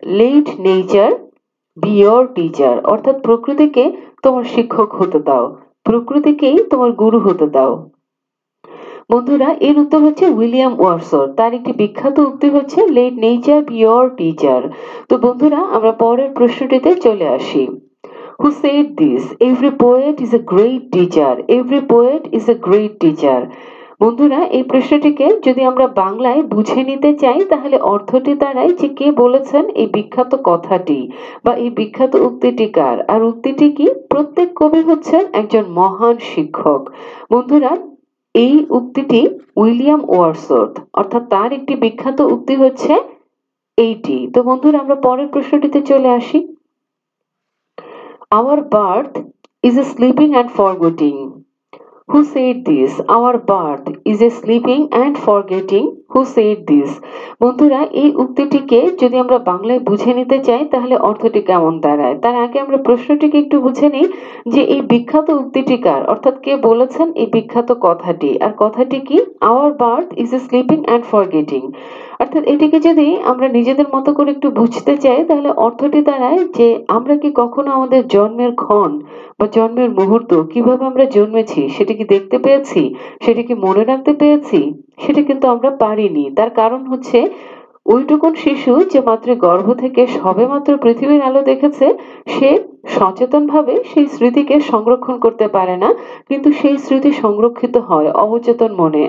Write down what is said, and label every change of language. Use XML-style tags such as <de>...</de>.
<en>let nature be your teacher,</en> <bn>অর্থাৎ প্রকৃতিকে তোমার শিক্ষক হতে দাও, প্রকৃতিকেই তোমার গুরু হতে দাও। বন্ধুরা এর উত্তর হচ্ছে উইলিয়াম ওয়ার্ডসওয়ার্থ, তার একটি বিখ্যাত উক্তি হচ্ছে</bn> <en>Let nature be your teacher.</en> <bn>তো বন্ধুরা আমরা পরের প্রশ্নটিতে চলে আসি।</bn> <en>Who said this? Every poet is a great teacher. Every poet is a great teacher.</en> <bn>বন্ধুরা এই প্রশ্নটিকে যদি আমরা বাংলায় বুঝে নিতে চাই তাহলে অর্থটি দাঁড়ায় যে কে বলেছেন এই বিখ্যাত কথাটি বা এই বিখ্যাত উক্তিটি কার। আর উক্তিটি কি? প্রত্যেক কবি হচ্ছেন একজন মহান শিক্ষক। বন্ধুরা এই উক্তিটি উইলিয়াম ওয়ার্ডসওয়ার্থ, অর্থাৎ তার একটি বিখ্যাত উক্তি হচ্ছে এইটি। তো বন্ধুরা আমরা পরের প্রশ্নটিতে চলে আসি।</bn> <en>Our birth is a sleeping and forgetting. Who said this? Our birth is a sleeping and forgetting. Who said this?</en> <bn>বন্ধুরা এই উক্তিটিকে যদি আমরা বাংলায় বুঝে নিতে চাই তাহলে অর্থটি কেমন দাঁড়ায়। তার আগে আমরা প্রশ্নটিকে একটু বুঝে নিই যে এই বিখ্যাত উক্তিটি কার, অর্থাৎ কে বলেছেন এই বিখ্যাত কথাটি। আর কথাটি কি?</bn> <en>Our birth is a sleeping and forgetting।</en> <bn>অর্থাৎ এটিকে যদি আমরা নিজেদের মতো করে একটু বুঝতে চাই তাহলে অর্থটি দাঁড়ায় যে আমরা কি কখনো আমাদের জন্মের ক্ষণ বা জন্মের মুহূর্ত, কিভাবে আমরা জন্মেছি সেটা কি দেখতে পেয়েছি, সেটা কি মনে রাখতে পেরেছি? সেটা কিন্তু আমরা পারিনি। তার কারণ হচ্ছে ওইটুকুন শিশু যে মাত্র গর্ভ থেকে সবেমাত্র পৃথিবীর আলো দেখেছে সে সচেতনভাবে সেই স্মৃতিকে সংরক্ষণ করতে পারে না, কিন্তু সেই স্মৃতি সংরক্ষিত হয় অবচেতন মনে।</bn>